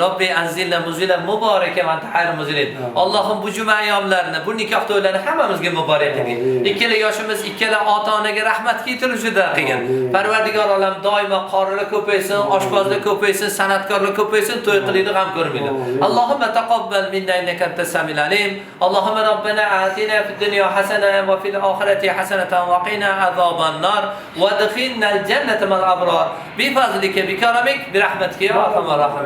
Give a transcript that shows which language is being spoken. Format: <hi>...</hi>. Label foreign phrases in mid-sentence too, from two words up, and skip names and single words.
<ar>رب أنزلنا منزلا مباركا وأنت خير المنزلين.</ar> <uz>Allohim bu juma ayyomlarini, bu nikoh to'ylarini hammamizga muborak qilgin. Ikkala yoshimiz, ikkala ota-onaga rahmat keltirishida qilgin. Parvardigor olam doimo qorilar ko'paysin, oshpozlar ko'paysin, san'atkorlar ko'paysin, to'y qilishni ham ko'rmaydi.</uz> <ar>اللهم تقبل منا إنك أنت السميع العليم. اللهم ربنا آتنا في الدنيا حسنة وفي الآخرة حسنة وقنا عذاب النار وأدخلنا الجنة مع الأبرار. بفضلك بكرمك برحمتك يا أرحم الراحمين.</ar>